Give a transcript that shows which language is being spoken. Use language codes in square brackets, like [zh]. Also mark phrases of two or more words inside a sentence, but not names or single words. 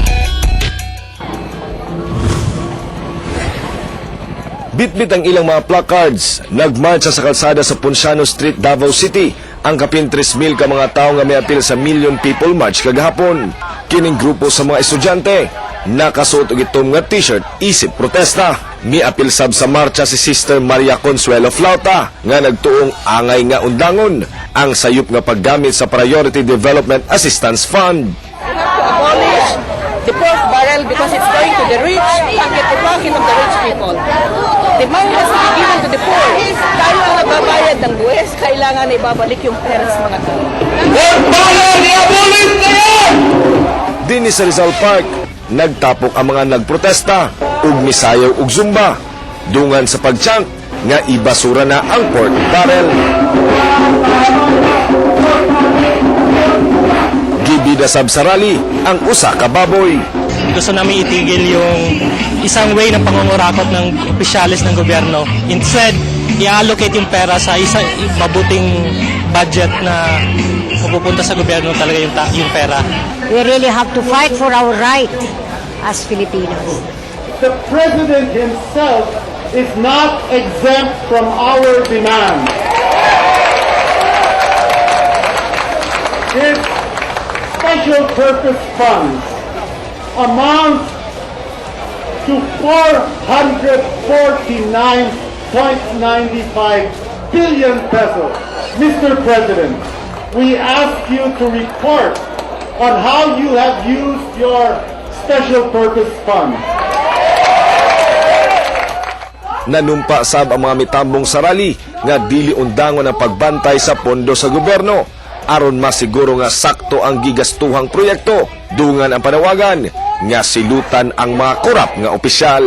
[ceb] Bitbit ang ilang mga placards, nagmarcha sa kalsada sa Ponciano Street, Davao City, ang kapin 3,000 ka mga tao nga may apil sa Million People March kagahapon. Kining grupo sa mga estudyante, nakasuot og itom nga t-shirt, isip protesta. Mi apil sab sa marcha si Sister Maria Consuelo Flauta, nga nagtuong angay nga undangon, ang sayop nga paggamit sa Priority Development Assistance Fund. [en] Abolish the pork barrel because it's going to the rich pocket of the rich people. The money has to be given to the poor. [tl] Tayo ang nagbabayad ng buwes, kailangan na ibabalik yung pera sa mga tao. [ceb] Dinhi sa Rizal Park, nagtapok ang mga nagprotesta, ug misayaw ug zumba, dungan sa pagchant nga ibasura na ang [en] pork barrel. [ceb] Gibida sab sa rally ang usa ka baboy. [tl] Gusto namin itigil yung isang way ng pangungurakot ng opisyalis ng gobyerno. Instead, i-allocate yung pera sa isang mabuting budget na mapupunta sa gobyerno talaga yung pera. [en] We really have to fight for our right as Filipinos. The President himself is not exempt from our demand. His special purpose funds amount to 449.95 billion pesos. Mr. President, we ask you to report on how you have used your special purpose funds. [ceb] Nanumpa sab ang mga mitambong sa rally nga dili undangon ang pagbantay sa pondo sa gobyerno aron masiguro nga sakto ang gigastuhang proyekto. Dungan ang panawagan nga silutan ang mga korap nga opisyal.